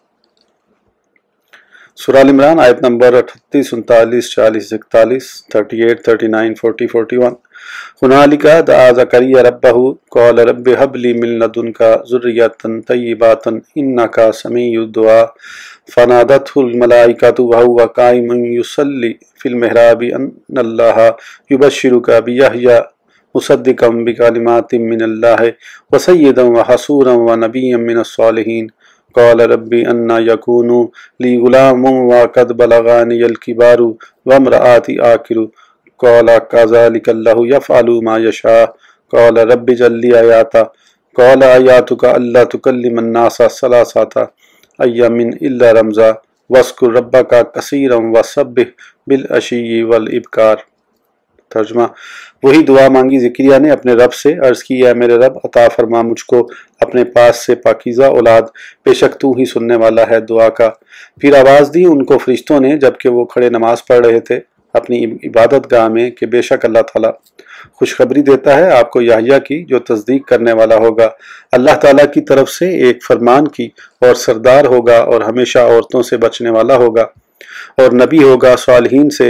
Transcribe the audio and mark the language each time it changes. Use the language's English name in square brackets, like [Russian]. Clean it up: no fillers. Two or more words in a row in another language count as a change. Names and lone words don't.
[Urdu] سورہ آل عمران آیت نمبر 38, 39, 40, 41, 38, 39, 40, 41. [Arabic] هنالك دعا زكريا ربه قال رب هب لي من لدنك ذرية طيبة إنك سميع الدعاء فنادته الملائكة وهو قائم يصلي في المحراب أن الله يبشرك بيحيى مصدقا بكلمات من الله وسيدا وحصورا ونبيا من الصالحين. قال رب أنى يكون لي غلام وقد بلغني الكبر وامرأتي عاقر. قال كذلك الله يفعل ما يشاء. قال رب اجعل لي آية. قال آيتك ألا تكلم الناس ثلاثة أيام إلا رمزا واذكر ربك كثيرا وسبح بالعشي والإبكار. [Urdu] ترجمہ, وہی دعا مانگی زکریا نے اپنے رب سے، عرض کی، اے میرے رب، عطا فرما مجھ کو اپنے پاس سے پاکیزہ اولاد، بیشک تو ہی سننے والا ہے دعا کا. پھر آواز دی ان کو فرشتوں نے جبکہ وہ کھڑے نماز پڑھ رہے تھے اپنی عبادت گاہ میں کہ بیشک اللہ تعالیٰ خوشخبری دیتا ہے آپ کو یحییٰ کی، جو تصدیق کرنے والا ہوگا، اللہ تعالیٰ کی طرف سے ایک فرمان کی، اور سردار ہوگا اور ہمیشہ عورتوں سے بچنے والا ہوگا اور نبی ہوگا صالحین سے.